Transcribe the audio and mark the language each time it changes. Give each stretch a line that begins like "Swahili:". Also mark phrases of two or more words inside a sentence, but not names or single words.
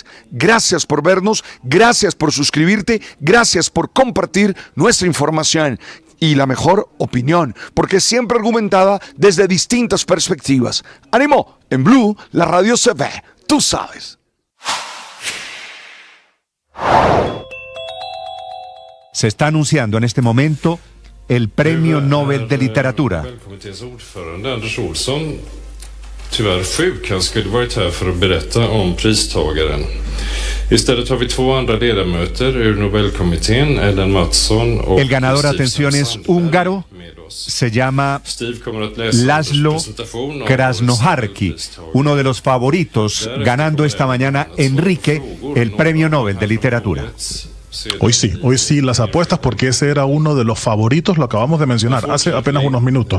Spanish: Gracias por vernos, gracias por suscribirte, gracias por compartir nuestra información y la mejor opinión, porque es siempre argumentada desde distintas perspectivas. ¡Ánimo! En Blue, la radio se ve, tú sabes. Se está anunciando en este momento el Premio Nobel de Literatura.
Swedish: Tyvärr sjuk, han skulle varit här för att berätta om pristagaren. Istället har vi 2 andra ledamöter ur Nobelkommittén, Ellen Mattsson och
Spanish: El ganador, atención, es húngaro, se llama Laszlo Krasnojarski, uno de los favoritos, ganando esta mañana Enrique el Premio Nobel de Literatura. Hoy sí, las apuestas, porque ese era uno de los favoritos, lo acabamos de mencionar hace apenas unos minutos.